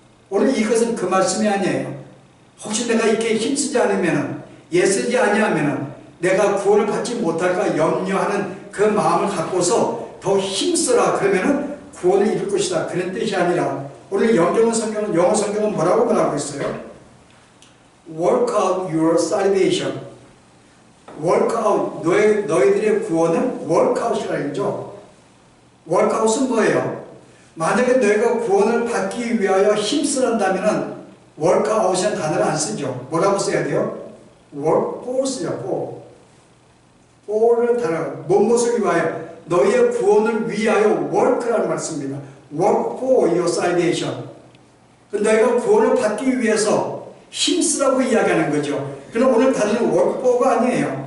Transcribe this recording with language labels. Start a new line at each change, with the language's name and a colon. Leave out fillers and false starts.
Korean: 오늘 이것은 그 말씀이 아니에요. 혹시 내가 이렇게 힘쓰지 않으면, 예쓰지 아니하면 내가 구원을 받지 못할까 염려하는 그 마음을 갖고서 더 힘쓰라, 그러면은 구원을 이룰 것이다, 그런 뜻이 아니라, 오늘 영어 성경은 뭐라고 말하고 있어요?
English: Work out your salvation. Work out,
Korean: 너희들의 구원은
English: work out
Korean: 이라 했죠.
English: work out
Korean: 은 뭐예요? 만약에 너희가 구원을 받기 위하여 힘쓰는다면은 work out이라는 단어를 안 쓰죠. 뭐라고 써야 돼요?
English: work for
Korean: 쓰죠. for를 단어, 무엇을 위하여? 너희의 구원을 위하여 work라는 말 씁니다.
English: work for your salvation.
Korean: 너희가 구원을 받기 위해서 힘쓰라고 이야기하는 거죠. 그럼 오늘 단어는
English: work for
Korean: 가 아니에요.